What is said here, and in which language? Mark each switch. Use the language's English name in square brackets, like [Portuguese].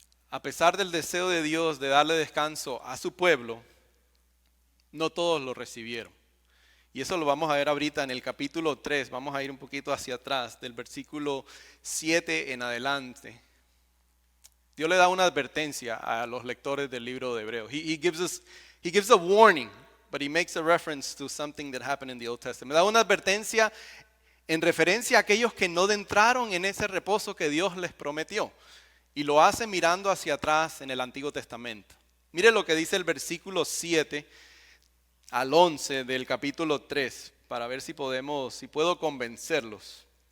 [Spanish] A pesar del deseo de Dios de darle descanso a su pueblo, no todos lo recibieron. Y eso lo vamos a ver ahorita en el capítulo 3, vamos a ir un poquito hacia atrás, del versículo 7 en adelante. Dios le da una advertencia a los lectores del libro de Hebreos. [English] He gives a warning, but he makes a reference to something that happened in the Old Testament. [Spanish] Da una advertencia en referencia a aquellos que no entraron en ese reposo que Dios les prometió. Y lo hace mirando hacia atrás en el Antiguo Testamento. Mire lo que dice el versículo 7 al 11 del capítulo 3, para ver si puedo convencerlos.